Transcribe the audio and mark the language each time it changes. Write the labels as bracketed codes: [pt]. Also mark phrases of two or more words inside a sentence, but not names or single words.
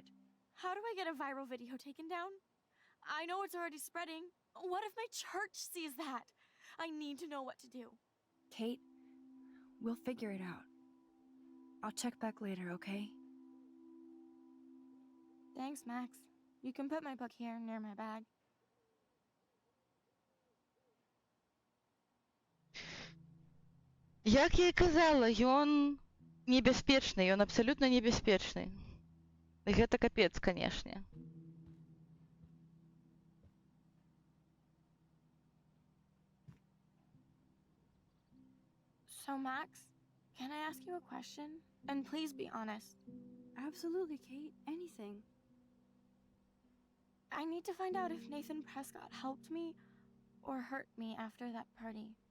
[en] How do I get a viral video taken down? I know it's already spreading. What if my church sees that? I need to know what to do. Kate, we'll figure it out. I'll check back later, okay? Thanks, Max. You can put my book here near my bag. [be] Як я і казала, ён небяспечны, ён абсалютна небяспечны. Гэта капец, канешне. [en] So, Max, can I ask you a question? And please be honest. Absolutely, Kate. Anything. I need to find out if Nathan Prescott helped me or hurt me after that party.